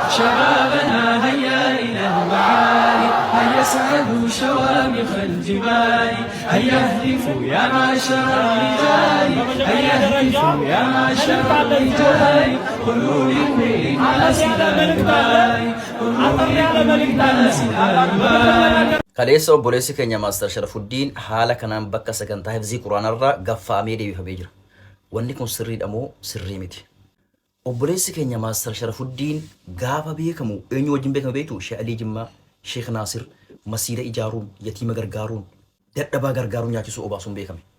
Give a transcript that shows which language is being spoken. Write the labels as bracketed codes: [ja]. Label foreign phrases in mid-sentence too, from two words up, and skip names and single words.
[ar] شبابنا هيا إلى المعالي هيا صعدوا شوامخ الجبال هيا اهتفوا يا معشر الرجال هيا اهتفوا يا معشر الرجال قولوا لكل الناس لا أبالي قولوا لكل الناس لا أبالي [om] kaleessa obboleessi keenya Maaster Sharafuddin haala kanaan bakka sagantaa hifzii quraanarraa gaffaamee deebifamee jira. Wanni kun sirriidha moo sirrii miti? Obboleessi keenya Maaster Sharafuddin gaafa beekamu eenyu wajjin beekame beektu? Sheekh Alii Jimmaa, Sheekh Naasir, masiida ijaaruun, yatiima gargaaruun, dadhabaa gargaaruun nyaachisuu obaasuun beekame.